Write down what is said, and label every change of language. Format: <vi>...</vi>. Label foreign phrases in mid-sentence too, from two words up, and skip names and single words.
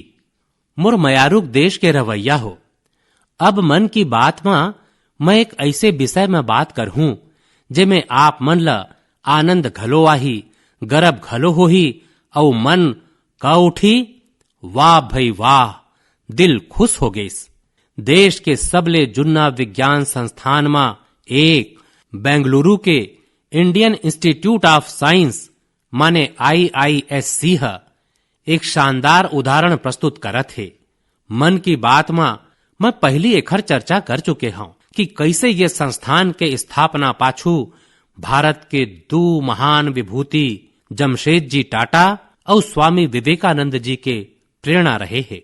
<hne>मुरमयारूक देश के रवैया हो, अब मन की बात में मैं एक ऐसे विषय में बात करहूं जेमे आप मन ला आनंद घलो आही, गरब घलो होही और मन का उठी वाह भई वाह, दिल खुश हो गईस। देश के सबले जुन्ना विज्ञान संस्थान में एक बेंगलुरु के इंडियन इंस्टीट्यूट ऑफ साइंस माने IISC एक शानदार उदाहरण प्रस्तुत करत है। मन की बात में मैं पहली एखर चर्चा कर चुके हूं कि कैसे ये संस्थान के स्थापना पाछू भारत के 2 महान विभूति जमशेद जी टाटा और स्वामी विवेकानंद जी के प्रेरणा रहे है।</hne>